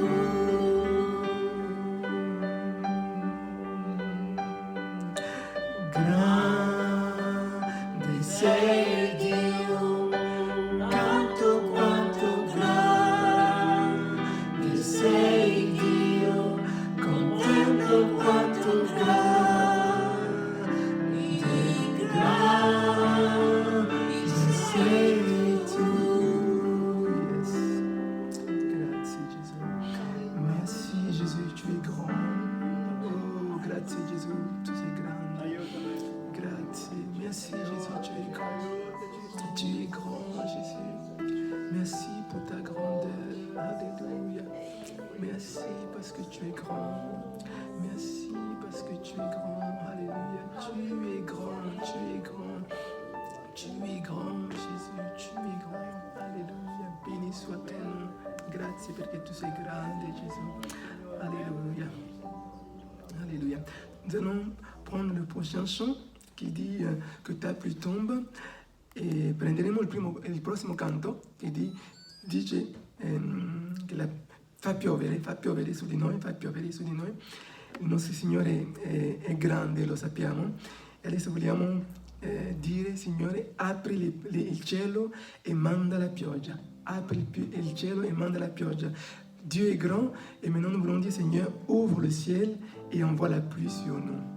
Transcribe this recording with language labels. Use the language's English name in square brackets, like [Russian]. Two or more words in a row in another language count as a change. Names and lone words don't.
[Italian] Grande sei Dio, quanto grande sei Dio, contento quanto grande sei tu. Yes. Grazie Gesù. [French] Merci Jésus, tu es grand. [Italian] Oh, grazie Gesù, tu sei grande. Grazie. [French] Merci Jésus, tu es grand. Tu es grand Jésus. Merci pour ta grandeur. Alléluia. Merci parce que tu es grand. Merci parce que tu es grand. Alléluia. Tu es grand, tu es grand. Tu es grand, Jésus, tu es grand. Alléluia. Béni soit ton nom. [Italian] Grazie perché tu sei grande, Jésus. [French] Alléluia. Alléluia. Nous allons prendre le prochain chant qui dit que ta pluie tombe. [Italian] E prenderemo il prossimo canto che dice che fa piovere su di noi, fa piovere su di noi. Il nostro Signore è grande, lo sappiamo. E adesso vogliamo dire, Signore, apri il cielo e manda la pioggia. Apri il cielo e manda la pioggia. [French] Dieu est grand et maintenant nous voulons dire, Seigneur, ouvre le ciel et envoie la pluie sur nous.